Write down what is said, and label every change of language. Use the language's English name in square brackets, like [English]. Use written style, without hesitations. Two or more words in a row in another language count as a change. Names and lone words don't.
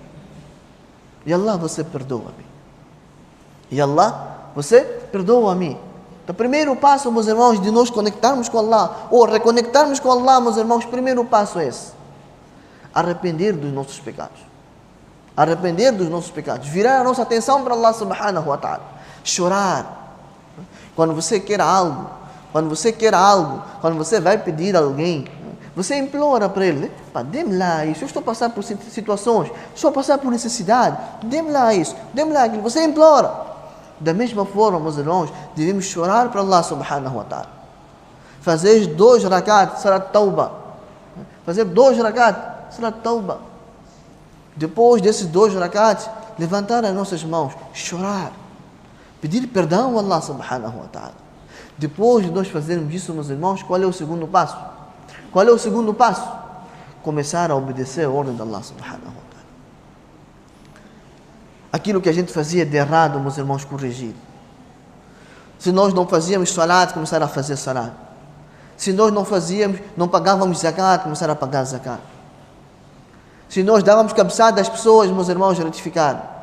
[Portuguese] E Allah, você perdoa-me. E Allah, você perdoa-me. Então, o primeiro passo, meus irmãos, de nós conectarmos com Allah, ou reconectarmos com Allah, meus irmãos, o primeiro passo é esse. Arrepender dos nossos pecados. Arrepender dos nossos pecados. Virar a nossa atenção para Allah [Arabic] سبحانه وتعالى. [Portuguese] Chorar. Quando você quer algo, quando você vai pedir a alguém, você implora para ele, dê-me lá isso, eu estou passando por situações, estou passando por necessidade, dê-me lá isso, dê-me lá aquilo, você implora. Da mesma forma, meus irmãos, devemos chorar para Allah [Arabic] سبحانه وتعالى. [Portuguese] Fazer 2 rakat, [Arabic] صلاة توبة. [Portuguese] Fazer 2 rakat, [Arabic] صلاة توبة. [Portuguese] Depois desses 2 rakat, levantar as nossas mãos, chorar, pedir perdão a Allah [Arabic] سبحانه وتعالى. [Portuguese] Depois de nós fazermos isso, meus irmãos, qual é o segundo passo? Qual é o segundo passo? Começar a obedecer a ordem de Allah [Arabic] سبحانه وتعالى. [Portuguese] Aquilo que a gente fazia de errado, meus irmãos, corrigir. Se nós não fazíamos salat, começar a fazer salat. Se nós não pagávamos zakat, começar a pagar zakat. Se nós dávamos cabeçada às pessoas, meus irmãos, retificar.